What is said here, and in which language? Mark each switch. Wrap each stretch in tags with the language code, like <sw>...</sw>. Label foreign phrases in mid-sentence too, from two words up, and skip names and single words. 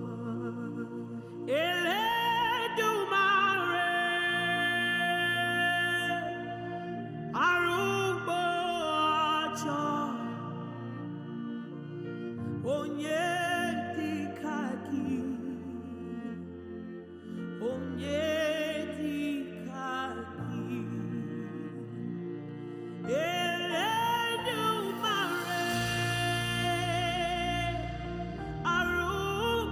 <yo>Elédùmarè, arúgbó ọjọ́,</yo> <ig>onye dịka gị, onye dịka gị.</ig> <yo>Elédùmarè, arúgbó</yo>